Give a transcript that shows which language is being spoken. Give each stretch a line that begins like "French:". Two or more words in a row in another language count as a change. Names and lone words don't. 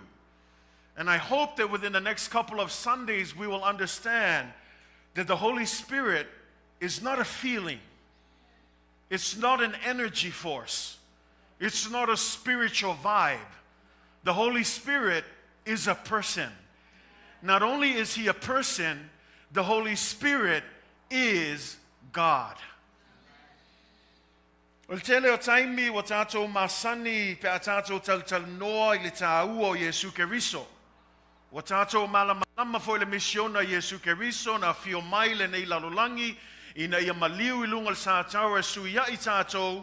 English: And I hope that within the next couple of Sundays we will understand that the Holy Spirit is not a feeling. It's not an energy force. It's not a spiritual vibe. The Holy Spirit is a person. Not only is He a person, the Holy Spirit is God.
Samoan: O tele o taimi wa tātou masani pe a tātou tal noa I le tāua o Yesu Keriso. Wa tātou malamalama fo le misiona Yesu Keriso na fio mai le nei lalolangi ina ia maliu I lunga le sātau e suia I tātou.